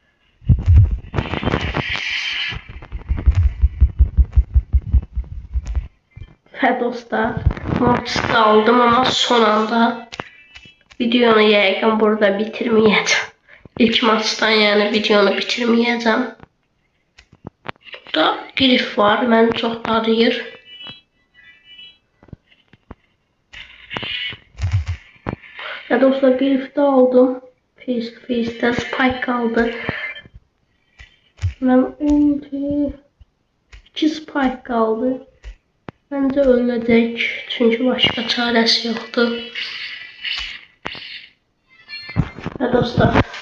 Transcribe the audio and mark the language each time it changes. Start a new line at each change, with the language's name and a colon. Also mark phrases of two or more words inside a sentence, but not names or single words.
Azerbaijani: Və dostlar, Mortis'i aldım ama son anda videonu yəqin burada bitirməyəcəm. İlk maçdan yəni videonu bitirməyəcəm. Burada grif var, məni çox darıyır. Və dostlar, grifdə aldım.
English: Face to face'də
Azerbaijani: Spike kaldı. Mən ulti 2 Spike kaldı.
Turkish: Bence ölecek çünkü başka çaresi yoktu.
Azerbaijani: Ve dostlar,